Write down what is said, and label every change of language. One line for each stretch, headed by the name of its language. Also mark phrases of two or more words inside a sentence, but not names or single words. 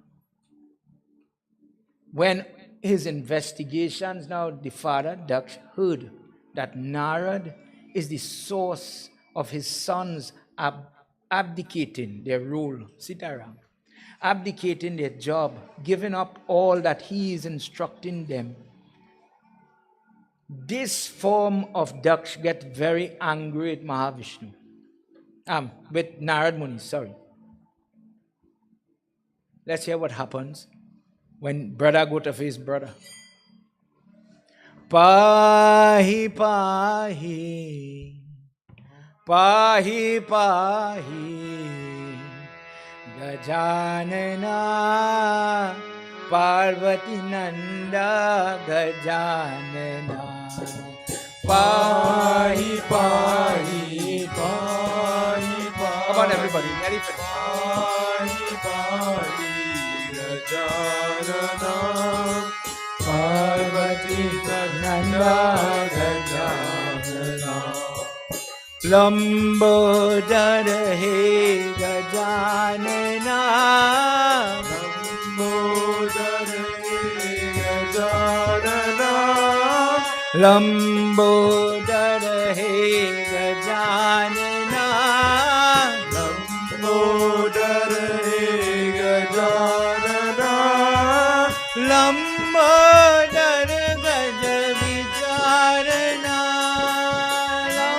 English: When his investigations, now the father, Daksha, heard that Narad is the source of his sons abdicating their role, Sitaram, abdicating their job, giving up all that he is instructing them. This form of Daksha gets very angry at Mahavishnu. With Narad Muni, sorry. Let's hear what happens when brother go to face brother.
Sanskrit: पाहि पाहि. पाहि पाहि गजानन पार्वती नन्द गजानन पाहि पाहि पाहि पाहि pahi pahi.
English: Come on everybody, very fast.
Sanskrit: पाहि पाहि गजानन पार्वती नन्द गजानन लम्बोदर हे गजानन लम्बोदर हे गजानन लम्बोदर हे गजानन लम्बोदर हे गजानन लम्बोदर गज विचारण